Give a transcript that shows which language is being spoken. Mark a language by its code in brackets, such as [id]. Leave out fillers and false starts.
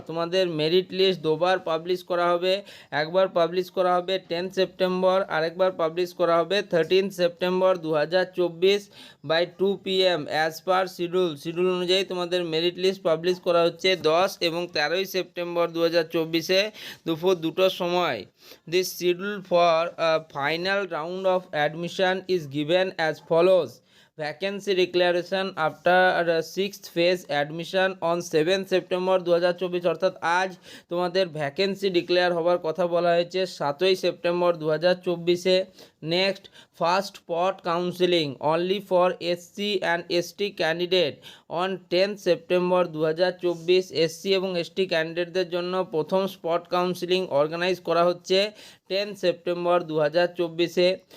[bn] তোমাদের merit list দুবার publish করা হবে, একবার পাবলিশ করা হবে 10th সেপ্টেম্বর, আরেকবার পাবলিশ করা হবে 13th September 2024 by 2 PM as per schedule অনুযায়ী তোমাদের মেরিট লিস্ট পাবলিশ করা হচ্ছে 10 এবং 13ই সেপ্টেম্বর 2024-এ দুপুর 2টোর সময়। [en] This schedule for a final round of admission is given as follows: vacancy declaration after 6th phase admission on 7th September 2024। [bn] অর্থাৎ আজ তোমাদের ভ্যাকেন্সি ডিক্লেয়ার হওয়ার কথা বলা হয়েছে 7ই September 2024-এ। [en] Next, first spot counselling only for SC and ST candidate on 10th September 2024। [bn] SC এবং ST ক্যান্ডিডেটদের জন্য প্রথম স্পট কাউন্সিলিং অর্গানাইজ করা হচ্ছে 10 সেপ্টেম্বর 2024-এ।